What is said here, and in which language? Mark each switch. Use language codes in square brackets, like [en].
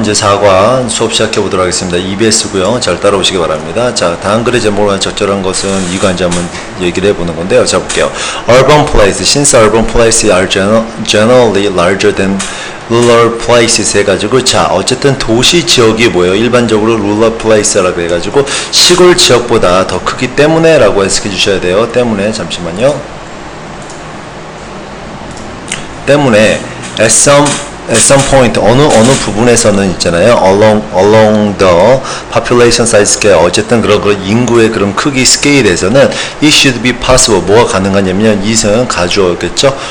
[ko] 이제 4과 수업 시작해 보도록 하겠습니다. EBS고요. 잘 따라오시기 바랍니다. 자, 다음 글의 제목으로 적절한 것은 이거 이제 한번 얘기를 해보는 건데요. 자, 볼게요. Urban place. [en] Since urban places are generally larger than rural places [ko] 해가지고, 자, 어쨌든 도시 지역이 뭐예요? 일반적으로 rural place라고 해가지고 시골 지역보다 더 크기 때문에 라고 해석해 주셔야 돼요. 때문에, 잠시만요. 때문에 [en] at some point [ko] 어느 부분에서는 있잖아요. [en] along the population size scale, [ko] 어쨌든 그런 인구의 그런 크기 스케일에서는 [en] it should be possible, [ko] 뭐가 가능하냐면 이승은 가주어겠죠.